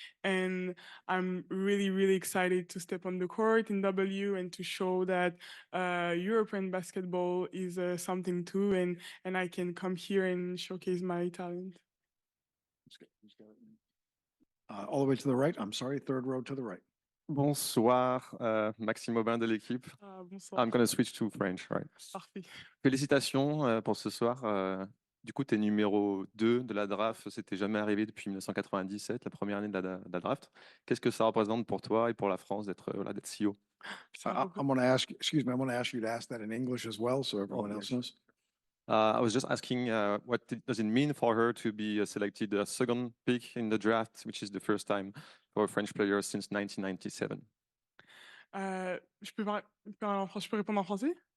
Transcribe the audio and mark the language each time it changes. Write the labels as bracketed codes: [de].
[en] And I'm really excited to step on the court in W and to show that European basketball is something too, and I can come here and showcase my talent. All the way to the right. I'm sorry, third row to the right. [fr] Bonsoir, Maxime Aubin de l'équipe. Bonsoir. [en] I'm going to switch to French, right? [fr] Parfait. Félicitations pour ce soir. Du coup, tu es numéro 2 de la draft. C'était jamais arrivé depuis 1997, la première année de la draft. Qu'est-ce que ça représente pour toi et pour la France d'être voilà, d'être si haut? [en] I'm going to ask, excuse me, I'm going to ask you to ask that in English as well, so everyone else knows. I was just asking, does it mean for her to be selected a second pick in the draft, which is the first time for a French player since 1997? [fr] Je peux répondre en français?